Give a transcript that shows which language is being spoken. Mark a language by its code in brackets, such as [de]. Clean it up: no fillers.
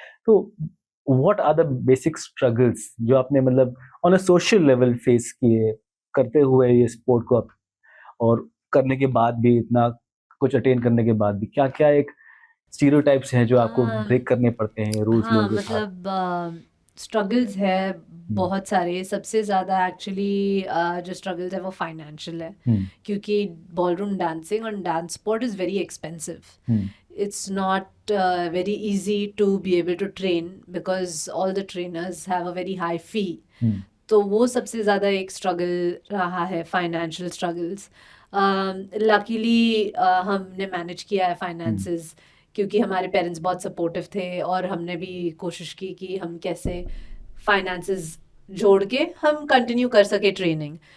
[hi] तो [en] what are the basic struggles [hi] जो आपने मतलब [en] on a social level [hi] face किए करते हुए ये स्पोर्ट को और करने के बाद भी इतना कुछ अटेन करने के बाद भी क्या क्या एक स्टीरियोटाइप्स हैं जो आपको ब्रेक करने पड़ते हैं रूल्स हाँ लोगों के साथ? मतलब स्ट्रगल्स है बहुत सारे. सबसे ज़्यादा एक्चुअली जो स्ट्रगल्स है वो फाइनेंशियल है क्योंकि बॉलरूम डांसिंग और [en] Dance sport is very expensive. It's not very easy to be able to train because all the trainers have a very high fee. [hi] तो वो सबसे ज़्यादा एक स्ट्रगल रहा है, फाइनेंशियल स्ट्रगल्स. लकीली हमने मैनेज किया है फाइनेंसेस क्योंकि हमारे पेरेंट्स बहुत सपोर्टिव थे और हमने भी कोशिश की कि हम कैसे फाइनेंसेस जोड़ के हम कंटिन्यू कर सके ट्रेनिंग.